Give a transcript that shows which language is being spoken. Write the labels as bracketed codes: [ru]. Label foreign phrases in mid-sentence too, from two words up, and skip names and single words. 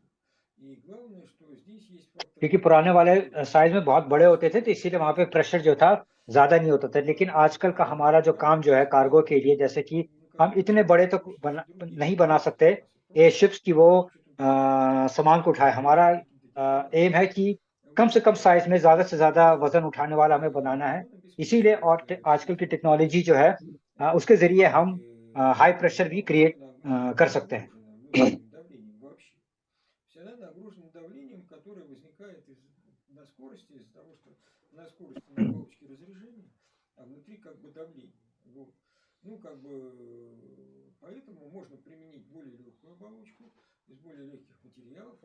[ru] И главное, что здесь есть фактор [hi] क्योंकि पुराने वाले [ru] контролирования. [hi] साइज में बहुत बड़े होते थे, तो इसीलिए वहां पे प्रेशर जो था ज्यादा नहीं होता था। लेकिन आजकल का हमारा जो [ru] Там [hi] काम जो है कार्गो के लिए, जैसे कि हम [ru] никакого [hi] इतने बड़े तो [ru] преимущества других [hi] नहीं बना सकते [ru] запасов. Просто [hi] एयरशिप्स की वो [ru] с учетом того, что эти [hi] सामान को उठाए। हमारा [ru] подвержены каким-то [hi] एम है [ru] деформациям. [hi] कि कम से [ru] Вот. [hi] कम साइज में ज्यादा से ज्यादा [ru] Значит, [hi] वजन उठाने वाला हमें बनाना है। [ru] он [hi] इसीलिए [ru] обеспечивает [hi] और [ru] все [hi] आजकल की [ru] эти [hi] टेक्नोलॉजी जो [ru] вопросы. [hi] है उसके जरिए हम हाई [ru] И [hi] प्रेशर भी [ru] оболочка [hi] क्रिएट कर [ru] не [hi] सकते हैं। [ru] нагружена внутренним давлением вообще. То есть она нагружена давлением, которое возникает на скорости, из-за того, что на скорости на оболочке разрежение, а внутри как бы давление. Вот. Ну, как бы, поэтому можно применить более легкую оболочку, из более легких материалов.